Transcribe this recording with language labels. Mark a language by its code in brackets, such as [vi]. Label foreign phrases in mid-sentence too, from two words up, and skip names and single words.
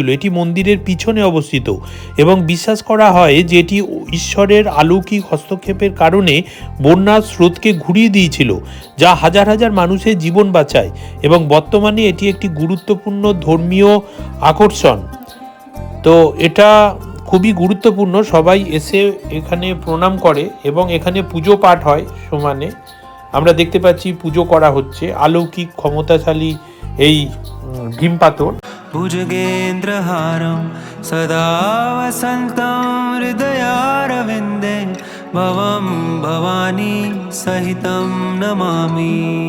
[bn] এটি মন্দিরের পিছনে অবস্থিত এবং বিশ্বাস করা হয় যে এটি ঈশ্বরের অলৌকিক হস্তক্ষেপের কারণে বন্যার স্রোতকে ঘুরিয়ে দিয়েছিল, যা হাজার হাজার মানুষের জীবন বাঁচায় এবং বর্তমানে এটি একটি গুরুত্বপূর্ণ ধর্মীয় আকর্ষণ। তো এটা খুবই গুরুত্বপূর্ণ, সবাই এসে এখানে প্রণাম করে এবং এখানে পুজো পাঠ হয় সমানে। আমরা দেখতে পাচ্ছি পুজো করা হচ্ছে। অলৌকিক ক্ষমতাশালী এই ভীম পাথর। [sa] भुजगेन्द्रहारं सदा वसन्तं हृदयारविन्दे भवं भवानी सहितं नमामि।